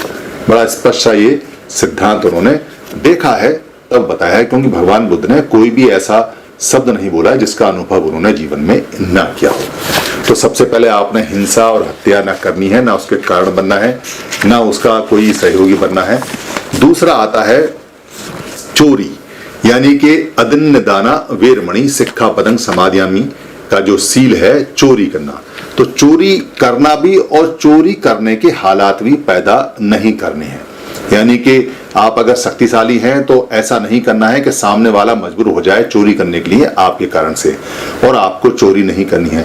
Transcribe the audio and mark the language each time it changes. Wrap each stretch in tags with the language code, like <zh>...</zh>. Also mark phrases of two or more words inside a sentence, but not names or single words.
<hi>बड़ा स्पष्ट सा ये सिद्धांत उन्होंने देखा है तब बताया है, क्योंकि भगवान बुद्ध ने कोई भी ऐसा शब्द नहीं बोला है जिसका अनुभव उन्होंने जीवन में न किया हो। तो सबसे पहले आपने हिंसा और हत्या न करनी है, ना उसके कारण बनना है, ना उसका कोई सहयोगी बनना है। दूसरा आता है चोरी, यानी कि</hi> <pi>अदन्य दाना वेरमणि सिक्खापदं समादयामि</pi> <hi>का जो सील है चोरी करना। तो चोरी करना भी और चोरी करने के हालात भी पैदा नहीं करने हैं। यानी कि आप अगर शक्तिशाली हैं तो ऐसा नहीं करना है कि सामने वाला मजबूर हो जाए चोरी करने के लिए आपके कारण से, और आपको चोरी नहीं करनी है।</hi>